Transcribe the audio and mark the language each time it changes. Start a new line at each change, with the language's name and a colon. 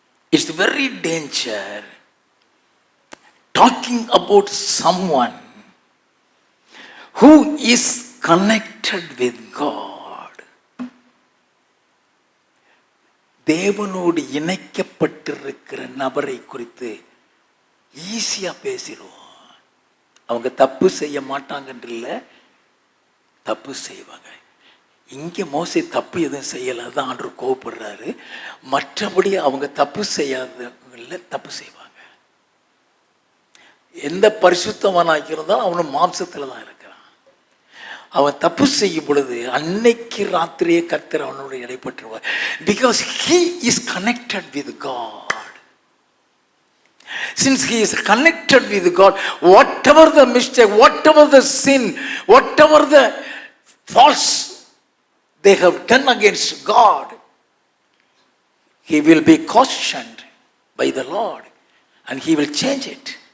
English: It's very danger talking about someone who is connected with God.
Tamil: தேவனோடு இணைக்கப்பட்டிருக்கிற நபரை குறித்து ஈஸியா பேசிடுவோம். அவங்க தப்பு செய்ய மாட்டாங்கன்றல, தப்பு செய்வாங்க. இங்கே மோசே தப்பு எதுவும் செய்யலை, அதான் ஆண்டவர் கோவப்படுறாரு. மற்றபடி அவங்க தப்பு செய்யாதவங்கள தப்பு செய்வாங்க. எந்த பரிசுத்தவனாக இருந்தாலும் அவனும் மாம்சத்தில் தான் இருக்கிறான். அவன் தப்பு செய்யும் பொழுது அன்னைக்கு ராத்திரியே கர்த்தர் அவனோட இடைப்பட்டுருவார்.
English: Because he is connected with God. Since he is connected with God, whatever the mistake, whatever the sin, whatever the false they have done against God, he will be cautioned by the Lord and he will change it.